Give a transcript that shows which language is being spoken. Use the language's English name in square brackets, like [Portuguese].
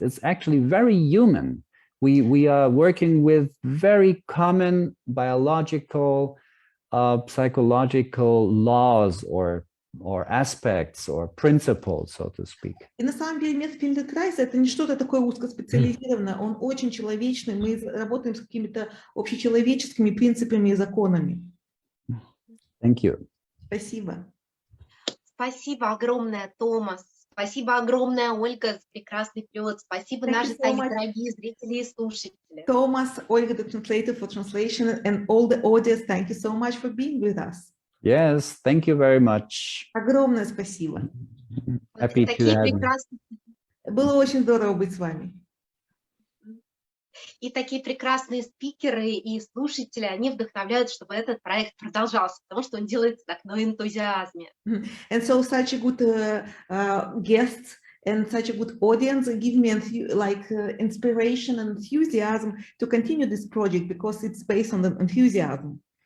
[English] It's actually very human. We are working with very common biological, psychological laws or aspects or principles, so to speak. [Russian] И на самом деле метод Фельденкрайза это не что-то такое узкоспециализированное, он очень человечный, мы работаем с какими-то общечеловеческими принципами и законами. [English] Thank you. [Russian] Спасибо. Спасибо огромное, Томас. Спасибо огромное, Ольга, за прекрасный перевод. Спасибо, наши дорогие зрители и слушатели. [English] Thomas, Olga, the translator for translation, and all the audience, thank you so much for being with us. Yes, thank you very much. [Russian] Огромное спасибо. [English] Happy to have you. [Russian] Было очень здорово быть с вами. И такие прекрасные спикеры и слушатели, они вдохновляют, чтобы этот проект продолжался, потому что он делается так на энтузиазме. [English] And so such a good guests and such a good audience give me inspiration and enthusiasm to continue this project because it's based on the enthusiasm.